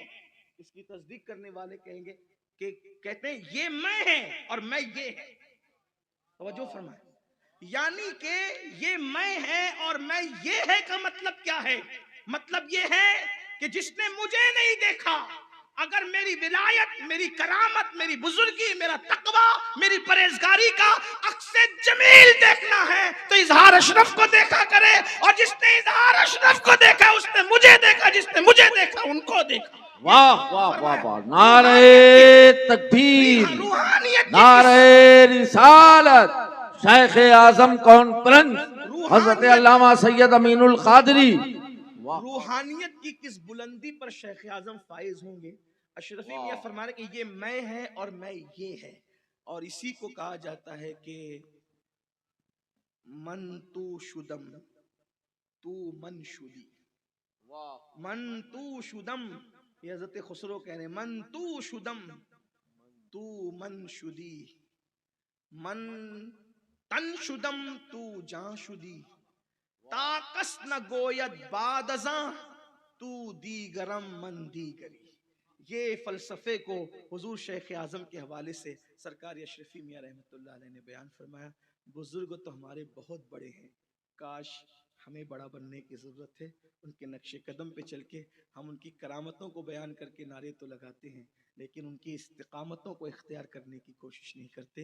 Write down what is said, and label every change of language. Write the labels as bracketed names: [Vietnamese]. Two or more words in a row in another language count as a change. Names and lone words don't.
[Urdu] اس کی تصدیق کرنے والے کہیں گے کہ کہتے ہیں یہ میں ہے اور میں یہ ہے. توجہ فرمائے، یعنی کہ یہ میں ہے اور میں یہ ہے کا مطلب کیا ہے? مطلب یہ ہے کہ جس نے مجھے نہیں دیکھا اگر میری ولایت، میری کرامت، میری بزرگی، میرا تقوی، میری پرہیزگاری کا عکس جمیل دیکھنا ہے تو اظہار اشرف کو دیکھا کرے، اور جس نے اظہار اشرف کو دیکھا اس نے مجھے دیکھا، جس نے مجھے دیکھا ان کو دیکھا۔ واہ واہ واہ واہ، نعرہ تکبیر، روحانیت کی نعرہ رسالت، شیخ اعظم کانفرنس حضرت علامہ سید امین القادری۔ روحانیت کی کس بلندی پر شیخ اعظم فائز ہوں گے۔ اشرفی میاں فرما رہے کہ یہ میں ہے اور میں یہ ہے، اور اسی کو کہا جاتا ہے کہ [Persian] من تو شدم تو من شدی، من تو شدم، [Urdu] یہ حضرت خسرو کہہ رہے ہیں، [Persian] من تو شدم تو من شدی، من تن شدم تو جان شدی، تا کس نہ گوید بعد ازاں تو دیگرم من دیگری۔ [Urdu] یہ فلسفے کو حضور شیخ اعظم کے حوالے سے سرکار اشرفی میاں رحمۃ اللہ علیہ نے بیان فرمایا۔ بزرگ تو ہمارے بہت بڑے ہیں، کاش ہمیں بڑا بننے کی ضرورت ہے، ان کے نقش قدم پہ چل کے ہم ان کی کرامتوں کو بیان کر کے نعرے تو لگاتے ہیں لیکن ان کی استقامتوں کو اختیار کرنے کی کوشش نہیں کرتے۔